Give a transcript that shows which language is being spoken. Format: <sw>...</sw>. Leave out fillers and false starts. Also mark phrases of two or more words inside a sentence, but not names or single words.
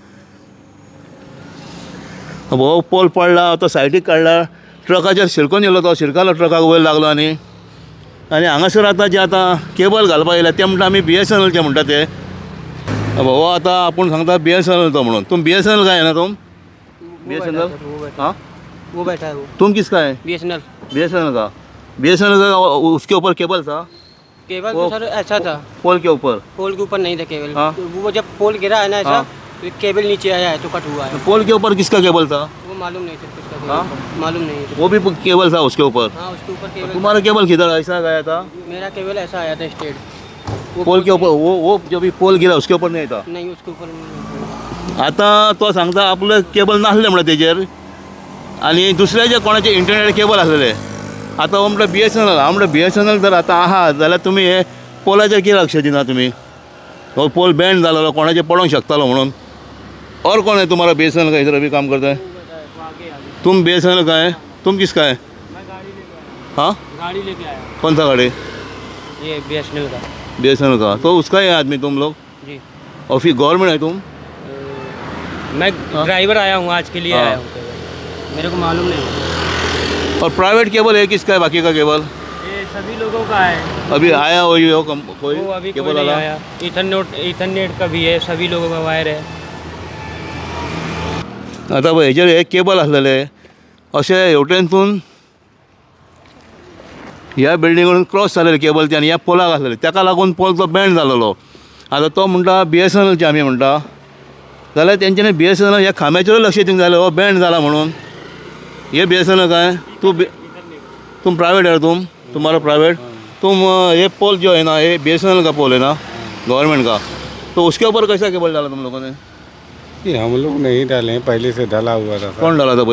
<kok>हो पोल पडला तो सायडीक काडला ट्रकाचेर शिरकोन येयलो तो शिरकालो ट्रकाक वयर लागलो आनी हांगासर आतां जे आतां केबल घालपाक येयला ते म्हणटा आमी BSNLचे म्हणटा ते हो आतां आपूण सांगता BSNL तो म्हणून तुम BSNL काय ना तुम BSNL हाँ</kok> <hi>वो बैठा है वो तुम किसका है BSNL का उसके ऊपर केबल था केबल तो सर ऐसा था पोल के ऊपर नहीं था केबल हाँ? वो जब पोल गिरा है ना ऐसा हाँ? तो केबल नीचे आया है तो कट हुआ है पोल के ऊपर किसका केबल था वो मालूम नहीं था किसका हाँ? मालूम नहीं वो भी केबल था उसके ऊपर. हाँ उसके ऊपर केबल तुम्हारा केबल किधर ऐसा गया था मेरा केबल ऐसा आया था स्ट्रेट पोल के ऊपर वो जो भी पोल गिरा उसके ऊपर नहीं था. नहीं उसके ऊपर नहीं.</hi> <kok>आता तो सांगता आपलं केबल नासलें म्हणटा तेजेर आनी दुसरे जे कोणाचे इंटरनेट केबल आसलेले आतां हो म्हणटा BSNL हांव म्हणटा BSNL जर आतां आहा जाल्यार तुमी हे पोलाचेर कित्याक लक्ष दिना तुमी हो पोल बँड जालोलो कोणाचेर पडोंक शकतालो म्हणून.</kok> <hi>और कौन है तुम्हारा BSNL का इधर अभी काम करता है तुम BSNL का है तुम किसका है हाँ गाड़ी लेके आया कौन सा गाड़ी ये BSNL का तो उसका ही आदमी तुम लोग जी ऑफिस गवर्नमेंट है तुम मैं ड्राइवर आया हूँ आज के लिए आया हूँ मेरे को मालूम नहीं. और प्राइवेट केबल है किसका है बाकी का केबल ये सभी लोगों का है अभी आया हो कोई वो अभी केबल कोई नहीं वाला आया. इथरनेट का भी है सभी लोगों का वायर है.</hi> <kok>आता पळय हेजेर हे केबल आसलेले अशे हेवटेनसून ह्या बिल्डिंगेन क्रॉस जालेले केबल ते आनी ह्या पोलाक आसलेले ताका लागून पोल तो बँड जालोलो. आतां तो म्हणटा BSNLचे आमी म्हणटा जाल्यार तेंच्यांनी BSNL ह्या खांब्याचेर लक्ष दिवंक जाय हो बँड जाला म्हणून.</kok> <hi>ये BSNL का है तुम प्राइवेट है तुम्हारा प्राइवेट तुम ये पोल जो है ना ये BSNL का पोल है ना गवर्नमेंट का तो उसके ऊपर कैसा केबल डाला तुम लोगों ने. ये हम लोग नहीं डाले हैं पहले से डाला हुआ था. कौन डाला था</hi>